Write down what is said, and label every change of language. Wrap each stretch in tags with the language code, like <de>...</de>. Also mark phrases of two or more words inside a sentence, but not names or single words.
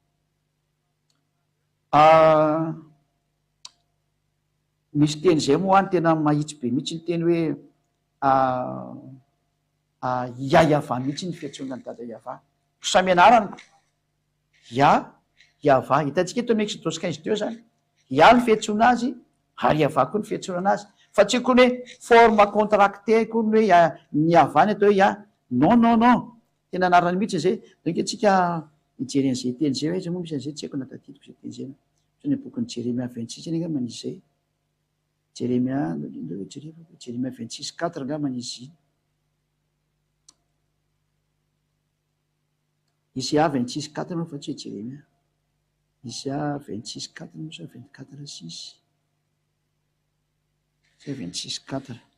<mg>Misy teny zay moa any tena mahitsy be mihitsy ny teny hoe Yahava mihitsy ny fiantsoana ny dada Iava, samy anarany Yahava. Hitantsika eto amin'ny Exodus 15 teo zany, Yah ny fiantsoana azy ary Iava koa ny fiantsoana azy, fa tsy koa hoe</mg> <fr>forme contracté</fr> <mg>koa ny hoe Iava ny atao hoe Yah,</mg> <fr>non non non,</fr> <mg>tena anarany mihitsy zay. Donc antsika hijery an'izay teny zay, aiza moa misy an'izay tsy haiko natatitiko zay teny zay, so ny bokin'ny Jeremia 26 angamba manisy zay, Jeremia 26:4 angamba manisy iny, Isaia 26:4 moa fa tsy hoe Jeremia, Isaia 26:4 moa sa 24:6, tsy 26:4.</mg>